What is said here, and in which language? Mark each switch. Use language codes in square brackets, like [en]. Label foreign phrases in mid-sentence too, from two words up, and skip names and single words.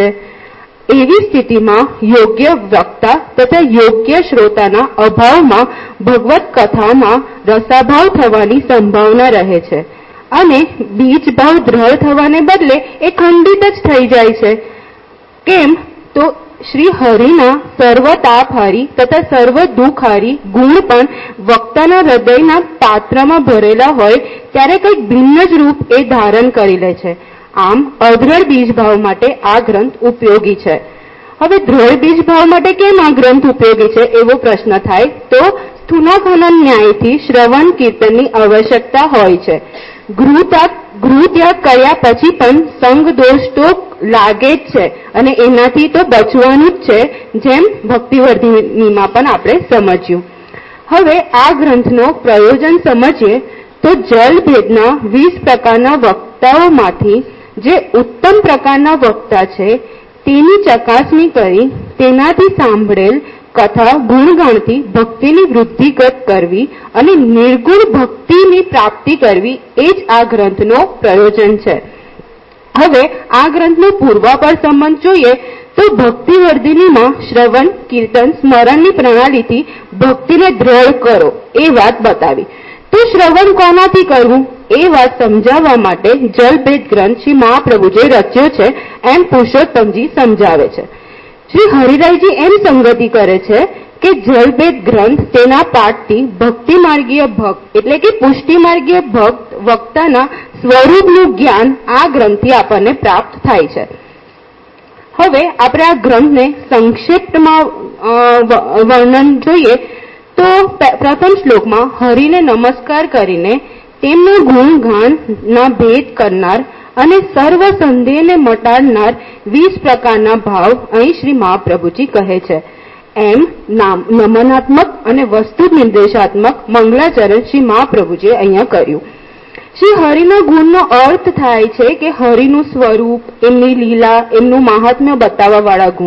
[gu] એવી સ્થિતિમાં યોગ્ય વક્તા તથા યોગ્ય શ્રોતાના અભાવમાં ભગવત કથામાં રસાભાવ થવાની સંભાવના રહે છે અને બીજ ભાવ દ્રઢ થવાને બદલે એ ખંડિત જ થઈ જાય છે। કેમ તો શ્રી હરિના સર્વ તાપહારી તથા સર્વ દુખહારી ગુણ પણ વક્તાના હૃદયના પાત્રમાં ભરેલા હોય ત્યારે કંઈક ભિન્ન જ રૂપ એ ધારણ કરી લે છે। આમ અદ્રઢ બીજ ભાવ માટે આ ગ્રંથ ઉપયોગી છે। હવે દૃઢ બીજ ભાવ માટે કેમ આ ગ્રંથ ઉપયોગી છે એવો પ્રશ્ન થાય તો સ્થૂલાખનન ન્યાયથી શ્રવણ કીર્તનની આવશ્યકતા હોય છે। ગૃહ ત્યાગ કર્યા પછી પણ સંગ દોષ તો લાગે જ છે અને એનાથી તો બચવાનું જ છે, જેમ ભક્તિવર્ધિનીમાં પણ આપણે સમજ્યું। હવે આ ગ્રંથનો પ્રયોજન સમજીએ તો જલભેદના 20 પ્રકારના વક્તાઓમાંથી જે ઉત્તમ પ્રકારના વક્તા છે તેની ચકાસણી કરી તેનાથી સાંભળેલ કથા ગુણગાનથી ભક્તિની વૃદ્ધિ કરવી અને નિર્ગુણ ભક્તિની પ્રાપ્તિ કરવી એ જ આ ગ્રંથનો પ્રયોજન છે। હવે આ ગ્રંથનો પૂર્વાપર સંબંધ જોઈએ તો ભક્તિવર્ધિનીમાં શ્રવણ કીર્તન સ્મરણની પ્રણાલીથી ભક્તિને દૃઢ કરો એ વાત બતાવી। તો શ્રવણ કોનાથી કરવું એ વાત સમજાવવા માટે જલભેદ ગ્રંથ શ્રી મહાપ્રભુજીએ રચ્યો છે એમ પુરુષોત્તમજી સમજાવે છે। શ્રી હરિરાયજી એમ સંગતિ કરે છે કે જલભેદ ગ્રંથ તેના પાઠથી ભક્તિ માર્ગીય ભક્ત એટલે કે પુષ્ટિ માર્ગીય ભક્ત વક્તાના સ્વરૂપનું જ્ઞાન આ ગ્રંથથી આપણે પ્રાપ્ત થાય છે। હવે આપણે આ ગ્રંથને સંક્ષિપ્તમાં વર્ણન જોઈએ તો પ્રથમ શ્લોકમાં હરિને નમસ્કાર કરીને તેમના ગુણગાનના ભેદ કરનાર અને સર્વ સંદેહને મટાડનાર 20 પ્રકારના ભાવ અહીં શ્રી મહાપ્રભુજી કહે છે। એમ નમનાત્મક અને વસ્તુ નિર્દેશાત્મક મંગલાચરણ શ્રી મહાપ્રભુજીએ અહીંયા કર્યું। શ્રી હરિના ગુણનો અર્થ થાય છે કે હરિનું સ્વરૂપ, એમની લીલા, એમનું મહાત્મ્ય બતાવવા વાળા ગુણ।